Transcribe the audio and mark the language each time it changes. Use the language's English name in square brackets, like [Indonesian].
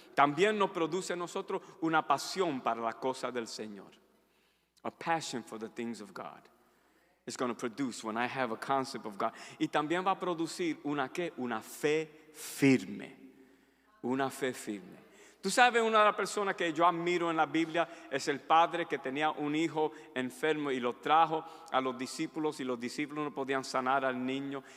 [Spanish] También nos produce en nosotros una pasión para la cosa del Señor. [English] A passion for the things of God. It's going to produce when I have a concept of God. [Spanish] Y también va a producir una fe firme. Una fe firme. Tú sabes, una de las personas que yo admiro en la Biblia es el padre que tenía un hijo enfermo y lo trajo a los discípulos y los discípulos no podían sanar al niño.